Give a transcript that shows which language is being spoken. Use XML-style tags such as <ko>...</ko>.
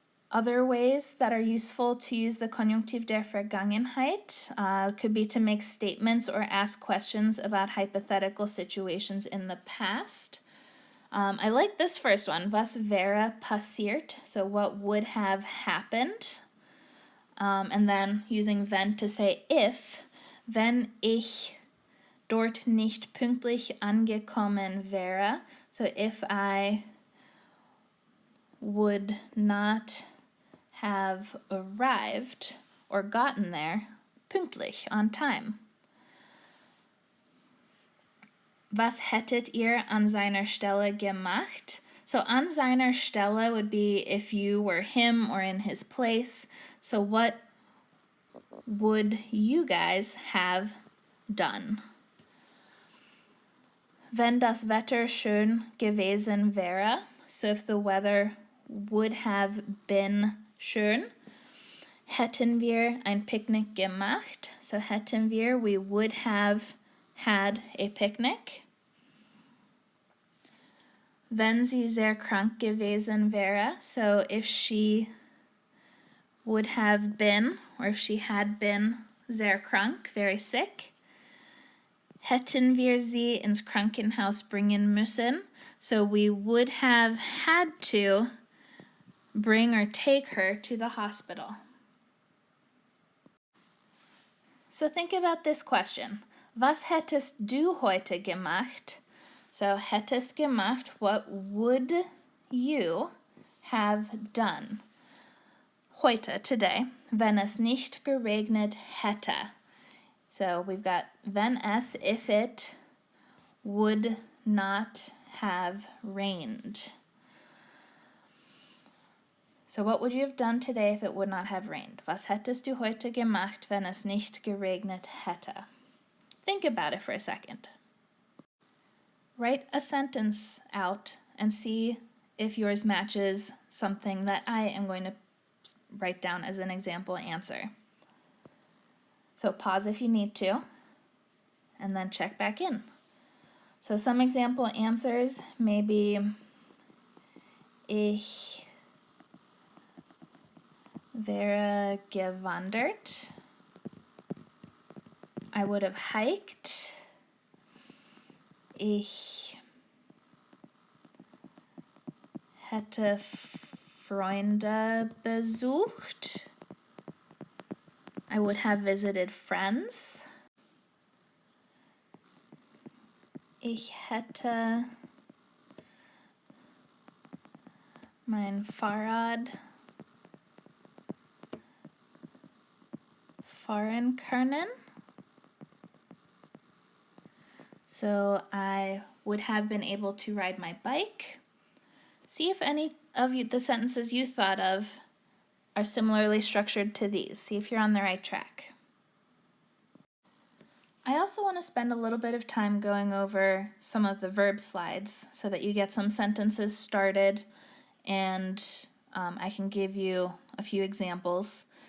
<en>Other ways that are useful to use the Konjunktiv der Vergangenheit could be to make statements or ask questions about hypothetical situations in the past. I like this first one,</en> <de>was wäre passiert,</de> <en>so what would have happened. And then using wenn to say if,</en> <de>wenn ich dort nicht pünktlich angekommen wäre,</de> <en>so if I would not have arrived or gotten there</en> <de>pünktlich,</de> <en>on time.</en> <de>Was hättet ihr an seiner Stelle gemacht?</de> <en>So</en> <de>an seiner Stelle</de> <en>would be if you were him or in his place. So what would you guys have done?</en> <de>Wenn das Wetter schön gewesen wäre,</de> <en>so if the weather would have been</en> <de>schön, hätten wir ein Picknick gemacht.</de> <en>So</en> <de>hätten wir,</de> <en>we would have had a picnic.</en> <de>Wenn sie sehr krank gewesen wäre,</de> <en>so if she would have been, or if she had been</en> <de>sehr krank,</de> <en>very sick.</en> <de>Hätten wir sie ins Krankenhaus bringen müssen,</de> <en>so we would have had to bring or take her to the hospital. So think about this question.</en> <de>Was hättest du heute gemacht?</de> <en>So</en> <de>hättest gemacht,</de> <en>what would you have done?</en> <de>Heute,</de> <en>today,</en> <de>wenn es nicht geregnet hätte.</de> <en>So we've got</en> <de>wenn es,</de> <en>if it would not have rained. So what would you have done today if it would not have rained?</en> <de>Was hättest du heute gemacht, wenn es nicht geregnet hätte?</de> <en>Think about it for a second. Write a sentence out and see if yours matches something that I am going to write down as an example answer. So pause if you need to, and then check back in. So some example answers may be</en> <de>ich wäre gewandert.</de> <en>I would have hiked.</en> <de>Ich hätte Freunde besucht.</de> <en>I would have visited friends.</en> <de>Ich hätte mein Fahrrad fahren können.</de> <en>So I would have been able to ride my bike. See if any of the sentences you thought of are similarly structured to these. See if you're on the right track. I also want to spend a little bit of time going over some of the verb slides so that you get some sentences started, and I can give you a few examples.</en>